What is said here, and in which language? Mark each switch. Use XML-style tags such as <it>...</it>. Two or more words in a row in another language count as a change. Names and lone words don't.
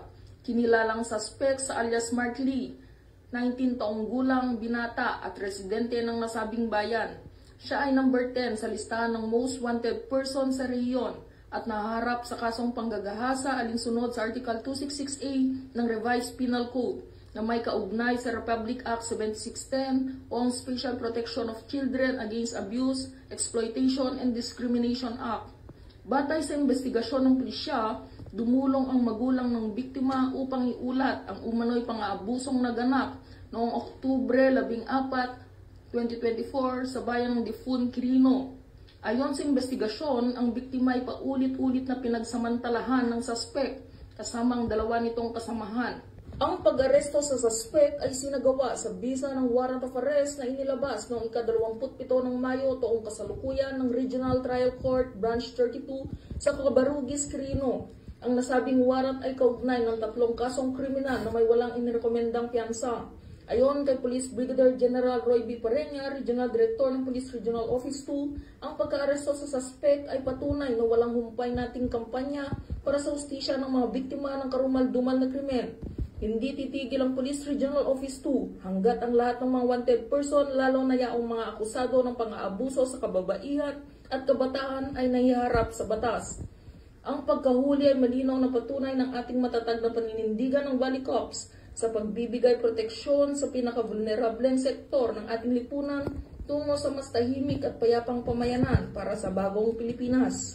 <tl>Kinilalang suspect sa alias Mark Lee, 19 taong gulang, binata at residente ng nasabing bayan. Siya ay number 10 sa listahan ng</tl> <en>Most Wanted Person</en> <tl>sa rehiyon at nahaharap sa kasong panggagahasa alinsunod sa Article 266A ng Revised Penal Code na may kaugnay sa Republic Act 7610 on Special Protection of Children Against Abuse, Exploitation, and Discrimination Act. Batay sa investigasyon ng pulisya, dumulong ang magulang ng biktima upang iulat ang umano'y pang-aabusong naganap noong Oktubre 14, 2024 sa bayan ng Difun, Quirino. Ayon sa investigasyon, ang biktima ay paulit-ulit na pinagsamantalahan ng suspect kasama ang 2 nitong kasamahan. Ang pag-aresto sa suspect ay sinagawa sa bisa ng</tl> <en>warrant of arrest</en> <tl>na inilabas noong ika-27 ng Mayo taong kasalukuyan ng Regional Trial Court Branch 32 sa Cabarugis, Quirino. Ang nasabing warrant ay kaugnay ng 3 kasong kriminal na may walang inirekomendang piyansa. Ayon kay Police Brigadier General Roy B. Pareña,</tl> <en>Regional Director</en> <tl>ng Police Regional Office 2, ang pagka-aresto sa suspect ay patunay na walang humpay nating kampanya para sa hustisya ng mga biktima ng karumal-dumal na krimen. Hindi titigil ang Police Regional Office 2 hanggat ang lahat ng mga</tl> <en>wanted person,</en> <tl>lalo na yaong mga akusado ng pang-aabuso sa kababaihan at kabataan ay nahiharap sa batas. Ang pagkahuli ay malinaw na patunay ng ating matatag na paninindigan ng Valley Cops sa pagbibigay proteksyon sa pinaka-vulnerableng sektor ng ating lipunan tungo sa mas tahimik at payapang pamayanan para sa bagong Pilipinas.</tl>